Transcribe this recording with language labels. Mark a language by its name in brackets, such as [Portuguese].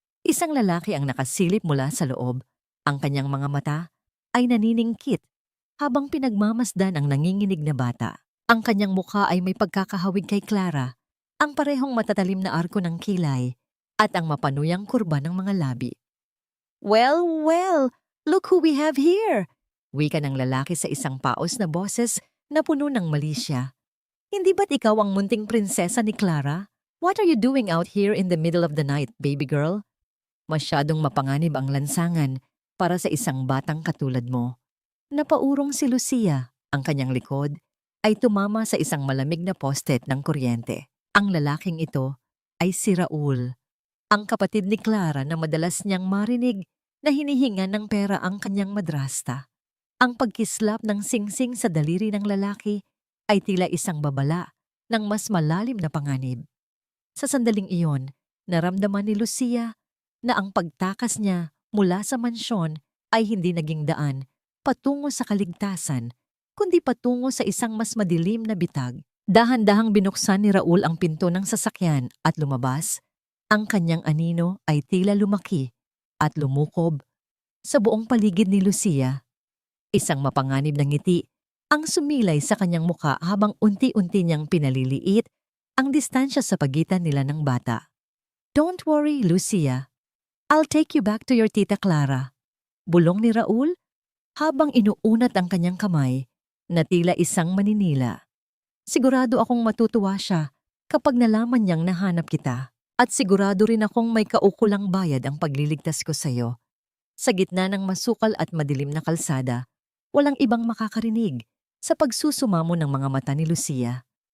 [Filipino] Isang lalaki ang nakasilip mula sa loob. Ang kanyang mga mata ay naniningkit habang pinagmamasdan ang nanginginig na bata. Ang kanyang mukha ay may pagkakahawig kay Clara, ang parehong matatalim na arko ng kilay at ang mapanuyang kurba ng mga labi. [English] "Well, well, look who we have here!" [Filipino] Wika ng lalaki sa isang paos na boses na puno ng malisya. "Hindi ba't ikaw ang munting prinsesa ni Clara? [English] What are you doing out here in the middle of the night, baby girl?" [Filipino] Masyadong mapanganib ang lansangan para sa isang batang katulad mo. Napaurong si Lucia. Ang kanyang likod ay tumama sa isang malamig na postet ng kuryente. Ang lalaking ito ay si Raul, ang kapatid ni Clara na madalas niyang marinig na hinihingan ng pera ang kanyang madrasta. Ang pagkislap ng singsing sa daliri ng lalaki ay tila isang babala ng mas malalim na panganib. Sa sandaling iyon, naramdaman ni Lucia na ang pagtakas niya mula sa mansyon ay hindi naging daan patungo sa kaligtasan, kundi patungo sa isang mas madilim na bitag. Dahan-dahang binuksan ni Raul ang pinto ng sasakyan at lumabas. Ang kanyang anino ay tila lumaki at lumukob sa buong paligid ni Lucia. Isang mapanganib na ngiti ang sumilay sa kanyang muka habang unti-unti niyang pinaliliit ang distansya sa pagitan nila ng bata. [English] "Don't worry, Lucia. I'll take you back to your Tita Clara." [Filipino] Bulong ni Raul habang inuunat ang kanyang kamay na tila isang maninila. "Sigurado akong matutuwa siya kapag nalaman niyang nahanap kita. At sigurado rin akong may kaukulang bayad ang pagliligtas ko sa'yo." Sa gitna ng masukal at madilim na kalsada, walang ibang makakarinig sa pagsusumamo ng mga mata ni Lucia.